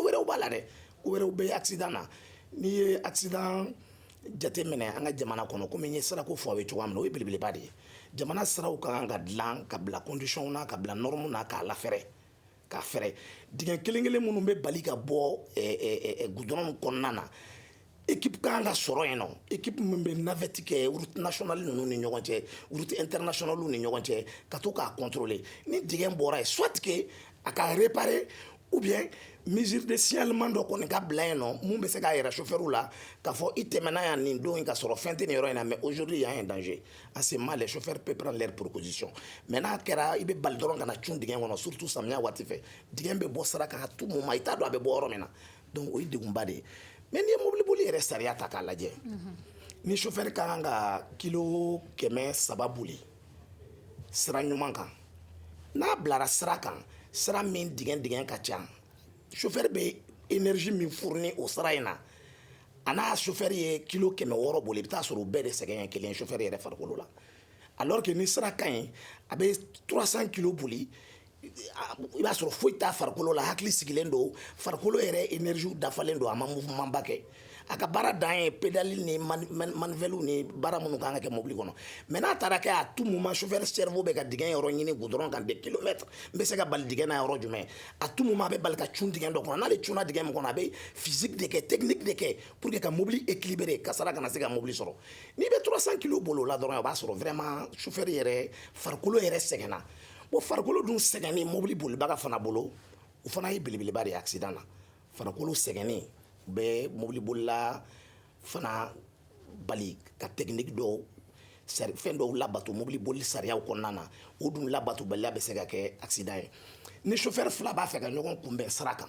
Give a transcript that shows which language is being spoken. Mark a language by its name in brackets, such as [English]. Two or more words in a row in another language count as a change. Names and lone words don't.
[Bambara] wɛrɛw b'a la dɛ ko wɛrɛw bɛ accident na n'i ye accident jateminɛ an ka jamana kɔnɔ komi n ye sirako fɔ aw ye cogoya min na o ye belebeleba de ye jamana siraw ka kan ka dilan ka bila condition na ka bila norme na k'a lafɛrɛ k'a fɛrɛ dingɛ kelen kelen minnu bɛ bali ka bɔ goudron kɔnɔna na équipe kan ka sɔrɔ yen nɔ équipe min bɛ navette kɛ [French] route nationale [Bambara] ninnu ni ɲɔgɔn cɛ [French] route internationale [Bambara] ni ɲɔgɔn cɛ ka to k'a contrôler ni dingɛ bɔra yen [French] soit que [Bambara] a ka réparer [French] ou bien mesure de signalement [Bambara] dɔ kɔni ka bila yen nɔ mun bɛ se k'a yɛrɛ chauffeur la k'a fɔ i tɛmɛna yan nin don in ka sɔrɔ fɛn tɛ nin yɔrɔ in na [French] mais aujourd'hui il y a un danger en ce moment les chauffeurs peuvent prendre leur proposition [Bambara] mais n'a kɛra i bɛ bali dɔrɔn ka na cun dingɛ kɔnɔ surtout samiya waati fɛ dingɛ bɛ bɔ sira kan [French] à tout moment [Bambara] i t'a dɔn a bɛ bɔ yɔrɔ min na donc o ye degunba de ye mais n'i ye mobili boli yɛrɛ sariya ta k'a lajɛ ni chauffeur ka kan ka kilo 300 boli sira ɲuman kan n'a bilara sira kan sira min dingɛ ka ca chauffeur bɛ énergie min fourni o sira in na a n'a chauffeur ye kilo 600 boli i bɛ taa sɔrɔ o bɛɛ de sɛgɛn ye kelen chauffeur yɛrɛ farikolo la [French] alors que [Bambara] ni sira ka ɲi a bɛ 300 kilo boli i b'a sɔrɔ foyi t'a farikolo la hakili sigilen don farikolo yɛrɛ énergie dafalen don a ma mouvement ba kɛ a ka baara dan ye pédale ni manivelle ni baara minnu kan ka kɛ mobili kɔnɔ mais n'a taara kɛ [French] à tout moment chauffeur cerveau [Bambara] bɛ ka dingɛ yɔrɔ ɲini goudron kan [French] des kilomètres [Bambara] n bɛ se ka bali dingɛ na yɔrɔ jumɛn [French] à tout moment [Bambara] a bɛ bali ka cun dingɛ dɔ kɔnɔ n'ale cunna dingɛ min kɔnɔ a bɛ physique de kɛ technique de kɛ [French] pour que [Bambara] ka mobili équilibrer kasara kana se ka mobili sɔrɔ n'i bɛ 300 kilos bolo o la dɔrɔn o b'a sɔrɔ vraiment chauffeur yɛrɛ farikolo yɛrɛ sɛgɛnna bon farikolo dun sɛgɛnni mobili bolibaga fana bolo o fana ye belebeleba de ye accident na farikolo sɛgɛnni bɛ mobili bolila fana bali ka technique dɔw fɛn dɔw labato mobili boli sariyaw kɔnɔna na o dun labatobaliya bɛ se ka kɛ accident ye ni chauffeur fila b'a fɛ ka ɲɔgɔn kunbɛn sira kan